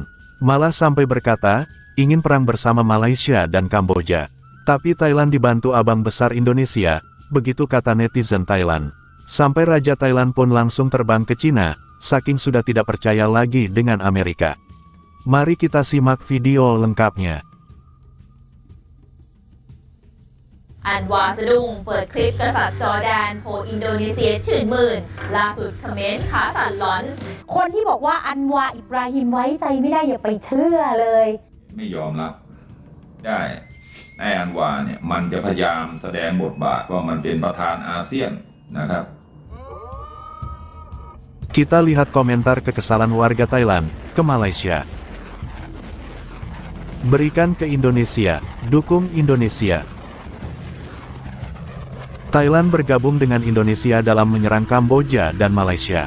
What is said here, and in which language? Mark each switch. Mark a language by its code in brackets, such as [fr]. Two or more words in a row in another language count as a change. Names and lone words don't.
[id] Malah sampai berkata, ingin perang bersama Malaysia dan Kamboja. Tapi Thailand dibantu abang besar Indonesia, begitu kata netizen Thailand. Sampai Raja Thailand pun langsung terbang ke Cina, saking sudah tidak percaya lagi dengan Amerika. Mari kita simak video lengkapnya. [th] อันวาสะดุ้งเปิดคลิปกษัตริย์จอร์แดนโผอินโดนีเซียชื่นมื่นล่าสุดเขมรขาสั่นหลอน คนที่บอกว่าอันวาอิบราฮิมไว้ใจไม่ได้อย่าไปเชื่อเลย ไม่ยอมรับได้ไอ้อันวาเนี่ยมันจะพยายามแสดงบทบาทว่ามันเป็นประธานอาเซียนนะครับ [id] Kita lihat komentar kekesalan warga Thailand ke Malaysia. Berikan ke Indonesia, dukung Indonesia. Thailand bergabung dengan Indonesia dalam menyerang Kamboja dan Malaysia.